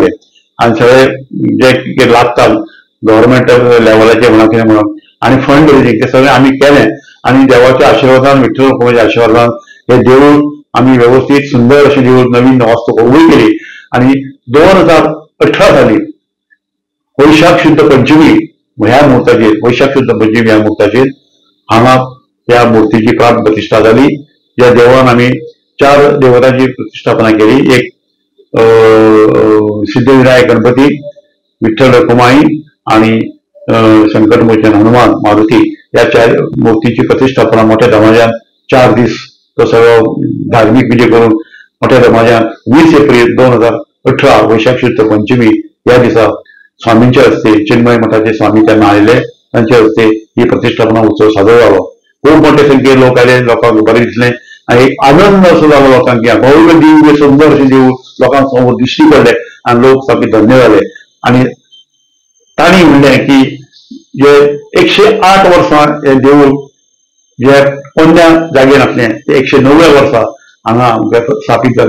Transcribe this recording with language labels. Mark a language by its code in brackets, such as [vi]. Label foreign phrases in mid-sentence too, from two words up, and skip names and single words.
[kok] आनी सगळे जे कितें लागता गव्हर्मेंट लेवलाचेर म्हणा कितें म्हणा आनी [en] fund raising [kok] ते सगळें आमी केलें आनी देवाच्या आशिर्वादान विठ्ठल रखुमाईच्या आशिर्वादान हे देवूळ आमी वेवस्थीत सुंदर अशें देवूळ नवीन वास्तू उबी केली. आनी 2018 साली वैशाख शुद्ध पंचमी ह्या मुहूर्ताचेर वैशाख शुद्ध पंचमी ह्या मुहूर्ताचेर हांगा ह्या मुर्तीची प्राण प्रतिश्ठा जाली. ह्या देवळान आमी 4 देवतांची प्रतिश्ठापना केली. एक सिद्धिविनायक गणपती, विठ्ठल रखुमाई आणि संकटमोचन हनुमान मारुती या 4 मूर्तीची प्रतिष्ठापना मोठ्या दमाज्यान 4 दीस तो सगळो धार्मिक विधी करून मोठ्या दमाज्यान 20 एप्रिल 2018 वैशाख शुद्ध पंचमी या दिसा स्वामींच्या हस्ते चिन्मय मठाचे स्वामी तेन्ना आयले, तांच्या हस्ते ही प्रतिष्ठापना उत्सव साजरो जालो. खूब मोठे संख्येन लोक आयले, लोकांक बरें दिसलें आनी एक आनंद असो जालो लोकांक की भव्य देवूळ सुंदर अशें देवूळ लोकांक समोर दिश्टी पडलें आनी लोक सामके धन्य जाले. आनी तांणी म्हणलें की जे 108 वर्सां हे देवूळ जे पोरण्या जागेर आसलें ते 109व्या वर्सा हांगा स्थापीत जालें.